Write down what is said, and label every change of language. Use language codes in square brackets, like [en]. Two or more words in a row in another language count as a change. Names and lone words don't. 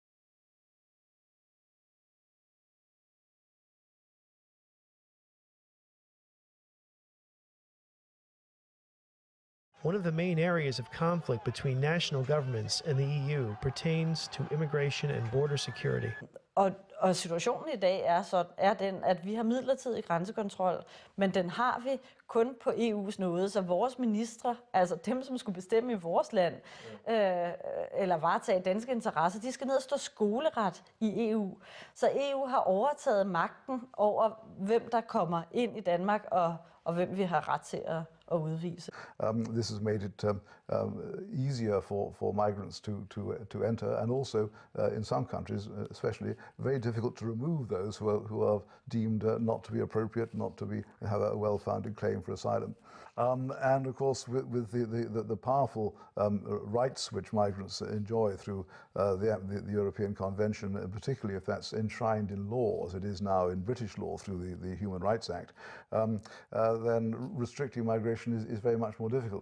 [en] One of the main areas of conflict between national governments and the EU pertains to immigration and border security. [da] Og situationen i dag er den, at vi har midlertidig grænsekontrol, men den har vi kun på EU's nåde, så vores ministre, altså dem, som skulle bestemme i vores land, eller varetage danske interesser, de skal ned og stå skoleret i EU. Så EU har overtaget magten over, hvem der kommer ind i Danmark, og hvem vi har ret til at udvise. [en] This has made it easier for migrants to enter, and also in some countries, especially, very difficult to remove those who are deemed not to be appropriate, not to have a well-founded claim for asylum. And of course, with the powerful rights which migrants enjoy through the European Convention, particularly if that's enshrined in law, as it is now in British law through the Human Rights Act, then restricting migration is very much more difficult.